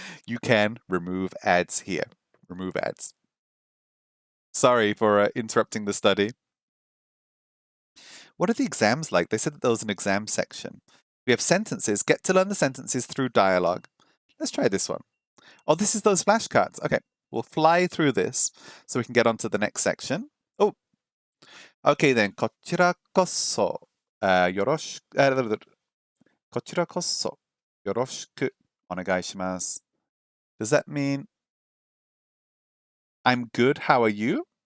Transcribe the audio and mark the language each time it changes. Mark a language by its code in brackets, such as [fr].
[en] You can remove ads here. Remove ads. Sorry for interrupting the study. What are the exams like? They said that there was an exam section. We have sentences. Get to learn the sentences through dialogue. Let's try this one. Oh, this is those flashcards. Okay. We'll fly through this so we can get on to the next section. Oh, okay then. [ja] こちらこそよろしくこちらこそよろしくお願いします. [en] Does that mean I'm good, how are you?